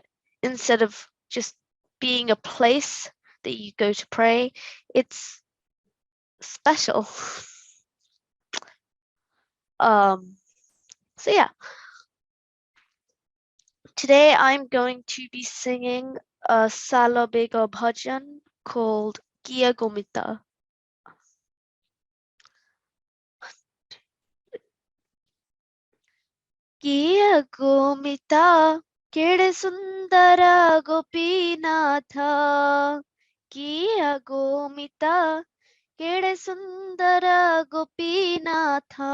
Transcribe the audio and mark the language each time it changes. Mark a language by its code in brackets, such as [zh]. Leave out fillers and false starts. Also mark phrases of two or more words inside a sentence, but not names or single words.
[en] Instead of just being a place that you go to pray, it's special. So yeah, Today I'm going to be singing a Salabega bhajan called Kia Gomita. [or] କିଆ ଗୋମିତା କେଡେ ସୁନ୍ଦର ଗୋପୀନାଥ. କିଆ ଗୋମିତା କେଡେ ସୁନ୍ଦର ଗୋପୀନାଥ.